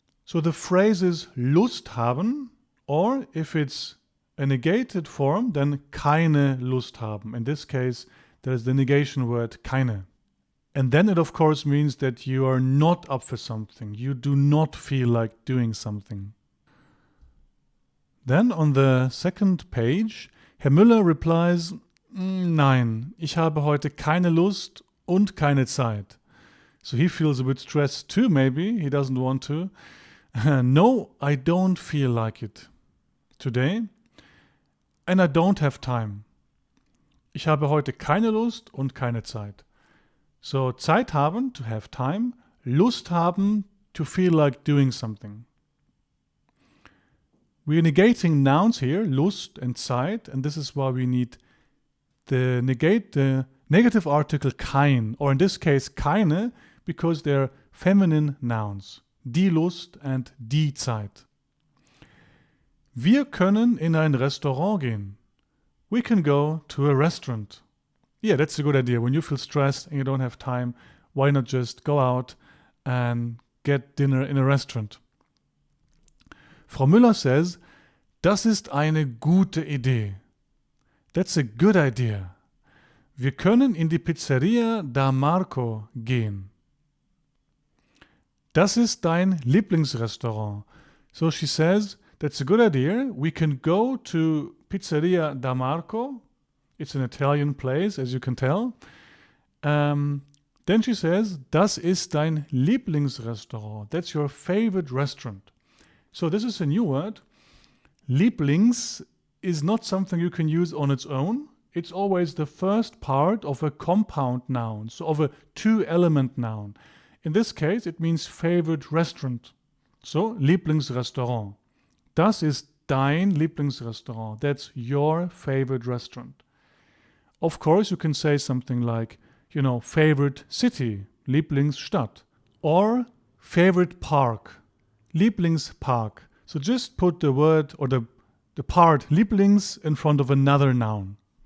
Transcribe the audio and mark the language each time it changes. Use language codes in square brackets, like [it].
[en] So the phrase is Lust haben, or if it's a negated form, then keine Lust haben. In this case, there's the negation word keine. And then it of course means that you are not up for something. You do not feel like doing something. Then on the second page, Herr Müller replies, [de] Nein, ich habe heute keine Lust und keine Zeit. [en] So he feels a bit stressed too, maybe. He doesn't want to. No, I don't feel like it today. And I don't have time. [de] Ich habe heute keine Lust und keine Zeit. [en] So Zeit haben, to have time. Lust haben, to feel like doing something. We're negating nouns here, Lust and Zeit, and this is why we need the negative article kein, or in this case keine, because they're feminine nouns. [de] Die Lust and die Zeit. Wir können in ein Restaurant gehen. [en] We can go to a restaurant. Yeah, that's a good idea. When you feel stressed and you don't have time, why not just go out and get dinner in a restaurant? Frau Müller says, [de] das ist eine gute Idee. [en] That's a good idea. [de] Wir können in die Pizzeria da Marco gehen. Das ist dein Lieblingsrestaurant. [en] So she says, that's a good idea. We can go to Pizzeria da Marco. It's an Italian place, as you can tell. Then she says, [de] das ist dein Lieblingsrestaurant. [en] That's your favorite restaurant. So this is a new word. Lieblings is not something you can use on its own. It's always the first part of a compound noun, so of a two-element noun. In this case, it means favorite restaurant. So, Lieblingsrestaurant. [de] Das ist dein Lieblingsrestaurant. [en] That's your favorite restaurant. Of course, you can say something like, favorite city, Lieblingsstadt. Or favorite park, Lieblingspark. So just put the word or the part Lieblings in front of another noun.